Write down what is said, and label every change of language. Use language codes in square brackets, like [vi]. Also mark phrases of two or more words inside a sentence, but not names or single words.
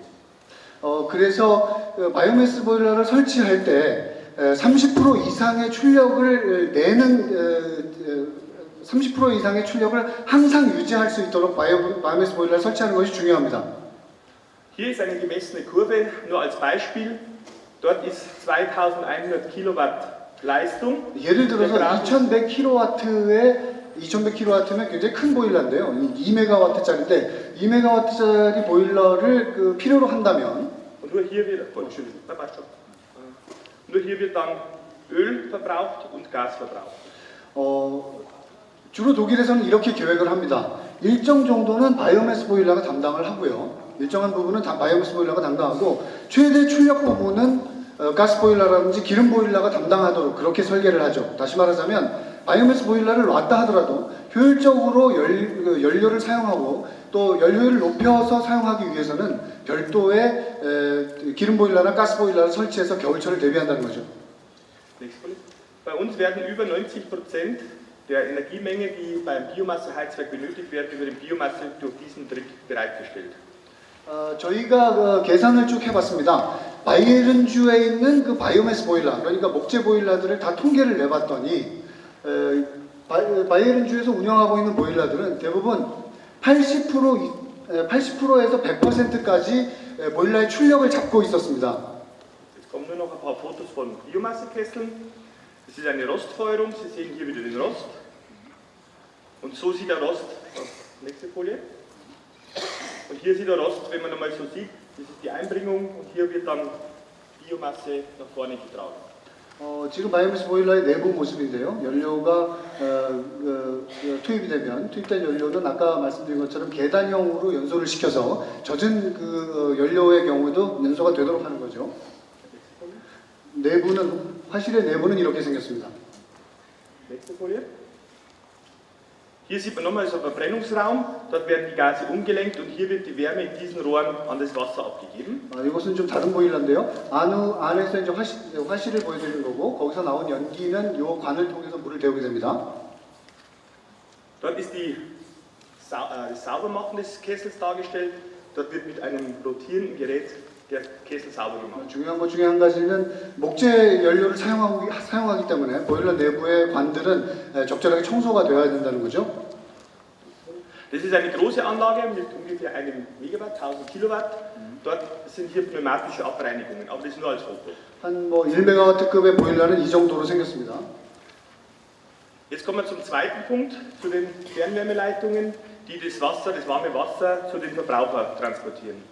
[ko] 그래서 바이오매스 보일러를 설치할 때 30% 이상의 출력을 내는 30% 이상의 출력을 항상 유지할 수 있도록 바이오매스 보일러를 설치하는 것이 중요합니다. [de] Hier ist eine gemessene Kurve, nur als Beispiel. Dort ist 2100 Kilowatt Leistung. [ko] 예를 들어서 2100kW면 굉장히 큰 보일러인데요. 2메가와트짜리인데 2메가와트짜리 보일러를 필요로 한다면 [de] Und nur hier wird dann Öl verbraucht und Gas verbraucht. [ko] 주로 독일에서는 이렇게 계획을 합니다. 일정 정도는 바이오매스 보일러가 담당을 하고요. 일정한 부분은 바이오매스 보일러가 담당하고 최대 출력 부분은 가스 보일러라든지 기름 보일러가 담당하도록 그렇게 설계를 하죠. 다시 말하자면 바이오매스 보일러를 놨다 하더라도 효율적으로 연료를 사용하고 또 연료율을 높여서 사용하기 위해서는 별도의 기름 보일러나 가스 보일러를 설치해서 겨울철을 대비한다는 거죠. [de] Bei uns werden über 90% der Energiemenge, die beim Biomasseheizwerk benötigt wird, über die Biomasse durch diesen Trick bereitgestellt. [ko] 저희가 계산을 쭉 해봤습니다. 바이에른주에 있는 그 바이오매스 보일러, 그러니까 목재 보일러들을 다 통계를 내봤더니 바이에른주에서 운영하고 있는 보일러들은 대부분 80%에서 100%까지 보일러의 출력을 잡고 있었습니다. [de] Jetzt kommen nur noch ein paar Fotos von Biomassekesseln. Das ist eine Rostfeuerung. Sie sehen hier wieder den Rost. Und so sieht der Rost. Nächste Folie. Und hier sieht der Rost, wenn man einmal so sieht, das ist die Einbringung und hier wird dann Biomasse nach vorne getragen. [ko] 지금 바이오매스 보일러의 내부 모습인데요. 연료가 투입된 연료는 아까 말씀드린 것처럼 계단형으로 연소를 시켜서 젖은 그 연료의 경우도 연소가 되도록 하는 거죠. 화실의 내부는 이렇게 생겼습니다. [de] Nächste Folie. Hier sieht man nochmal so einen Verbrennungsraum, dort werden die Gase umgelenkt und hier wird die Wärme in diesen Rohren an das Wasser abgegeben. [ko] 이것은 좀 다른 보일러인데요. 안에서 이제 화실을 보여드리는 거고 거기서 나온 연기는 이 관을 통해서 물을 데우게 됩니다. [de] Dort ist das Saubermachen des Kessels dargestellt. Dort wird mit einem rotierenden Gerät der Kessel sauber gemacht. [ko] 중요한 것 중에 한 가지는 목재 연료를 사용하기 때문에 보일러 내부의 관들은 적절하게 청소가 되어야 된다는 거죠. [de] Das ist eine große Anlage mit ungefähr 1 Megawatt, 1000 Kilowatt. Dort sind hier pneumatische Abreinigungen, aber das nur als Foto. [ko] 한 1메가와트급의 보일러는 이 정도로 생겼습니다. [de] Jetzt kommen wir zum zweiten Punkt, zu den Fernwärmeleitungen, die das warme Wasser zu den Verbrauchern transportieren.